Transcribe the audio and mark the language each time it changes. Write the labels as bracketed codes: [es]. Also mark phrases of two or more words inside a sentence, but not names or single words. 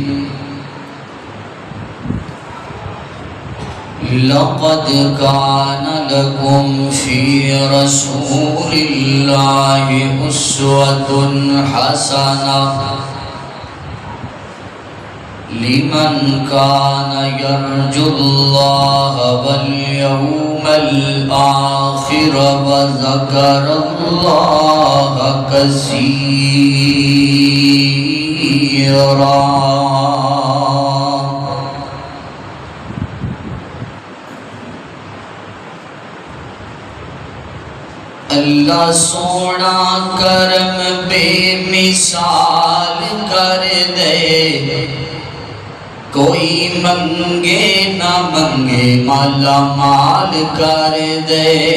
[ar] لقد كان لكم في رسول الله أسوة حسنة لمن كان يرجو الله واليوم الآخر وذكر الله كثيرا. [pa] اللہ سونا کرم بے مثال کر دے، کوئی منگے نہ منگے مالا مال کر دے.